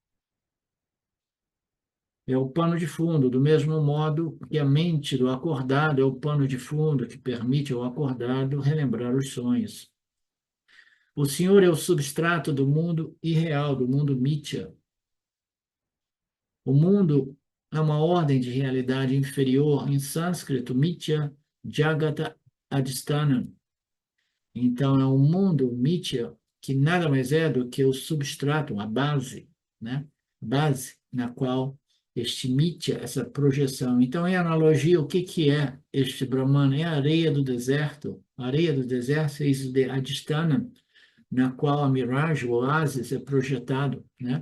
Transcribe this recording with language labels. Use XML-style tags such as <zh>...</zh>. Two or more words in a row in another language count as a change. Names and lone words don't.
<pt>É o pano de fundo, do mesmo modo que a mente do acordado é o pano de fundo que permite ao acordado relembrar os sonhos. O Senhor é o substrato do mundo irreal, do mundo mithya. O mundo é uma ordem de realidade inferior, em sânscrito,</pt> <sa>मिथ्या जगत अधिष्ठान.</sa> <pt>Então, é um mundo mithya que nada mais é do que o substrato, a base, né? Base na qual este mithya, essa projeção. Então, em analogia, o que que é este Brahman? É a areia do deserto. A areia do deserto é isso de Adhisthana, na qual a miragem, o oásis, é projetado, né?</pt>